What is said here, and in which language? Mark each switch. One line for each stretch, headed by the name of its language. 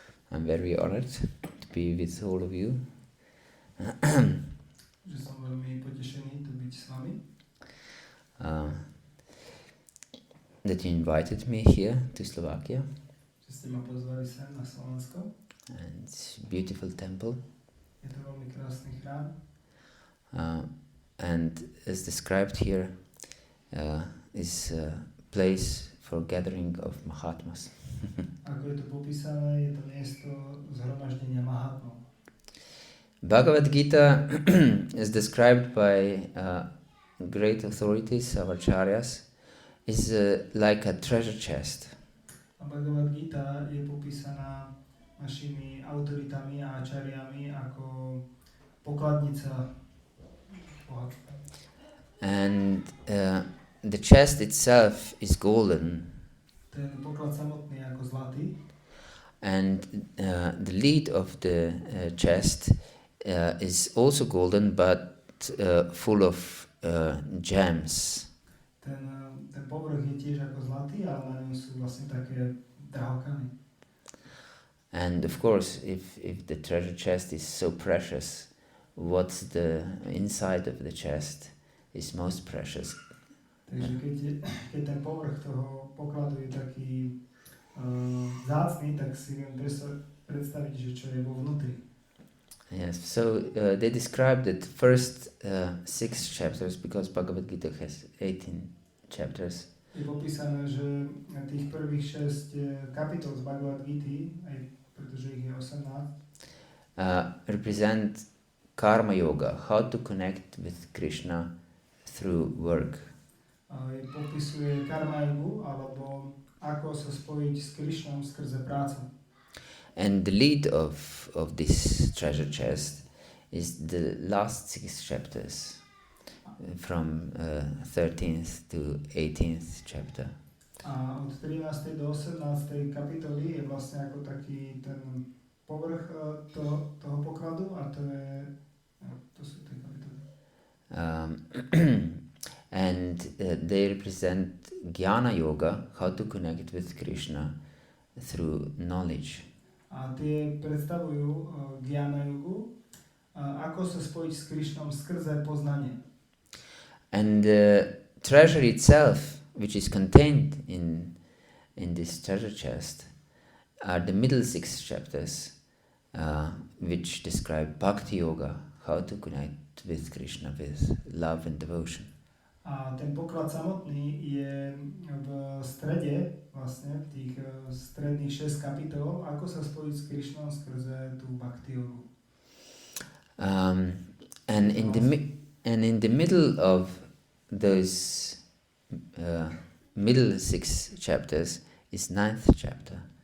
English: I'm very honored to be with all of you.
Slovak: Že som veľmi potešený tu byť s vami.
English: That you invited me here to Slovakia.
Slovak: Že ste ma pozvali sem na Slovensko.
English: And it's a beautiful temple.
Slovak: Je to veľmi krásny chrám.
English: And as described here, is a place for gathering of mahatmas.
Slovak: Ako je to popísané, je to miesto zhromaždenia mahatmov.
English: Bhagavad-gita is described by great authorities, our acharyas, is like a treasure chest.
Slovak: A Bhagavad-gita je popísaná našimi autoritami a ačariami ako pokladnica bohatstva.
English: And the chest itself is golden.
Slovak: Ten poklad samotný ako zlatý.
English: And the lid of the chest is also golden, but full of gems.
Slovak: Ten povrch je tiež ako zlatý, ale na ňom sú vlastne také drahokamy.
English: And of course, if the treasure chest is so precious, what's the inside of the chest is most precious.
Slovak: Takže keď ten povrch toho pokladu je taký vzácny, tak si viem predstaviť, že čo je vo vnútri.
English: Yes, so they describe that first 6 chapters, because Bhagavad-gita has 18 chapters.
Slovak: Je popísané, že tých prvých 6 kapitol z Bhagavad-gity, aj pretože ich je 18,
English: represent karma yoga, how to connect with Krishna through work.
Slovak: Popisuje karma jogu, alebo ako sa spojiť s Krišnom skrze prácu.
English: And the lead of this treasure chest is the last 6 chapters, from 13th to 18th chapter.
Slovak: A od 13. do 18. kapitoly je vlastne ako taký ten povrch toho pokladu a to sú tie kapitoly.
English: And they represent Jnana Yoga, how to connect with Krishna through knowledge.
Slovak: A tie predstavujú Jnana jogu, ako sa spojiť s Krišnom skrze poznanie.
English: And the treasure itself, which is contained in this treasure chest, are the middle 6 chapters, which describe bhakti-yoga, how to connect with Krishna with love and devotion.
Slovak: A ten poklad samotný je v strede, vlastne v tých stredných 6 kapitol, ako sa spojiť s Krišnom skrze tú bhakti-yogu.
English: And in the middle of those middle 6 chapters is 9th chapter.